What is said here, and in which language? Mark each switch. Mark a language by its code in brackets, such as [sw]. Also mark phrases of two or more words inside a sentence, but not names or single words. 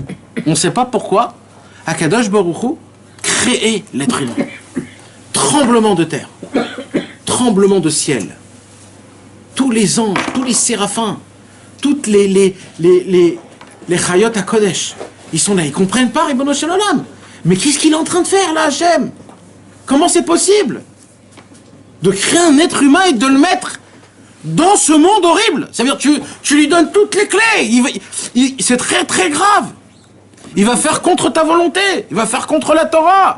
[fr] On ne sait pas pourquoi [he] הקדוש ברוך הוא [fr] créait l'être humain. Tremblement de terre. Tremblement de ciel. Tous les anges, tous les séraphins, toutes les [he] חיות הקודש, [fr] ils sont là, ils ne comprennent pas, [he] ריבונו של עולם. [fr] Mais qu'est-ce qu'il est en train de faire là, Hachem? Comment c'est possible de créer un être humain et de le mettre dans ce monde horrible. Ça veut dire tu lui donnes toutes les clés. C'est très très grave. Il va faire contre ta volonté. Il va faire contre la Torah.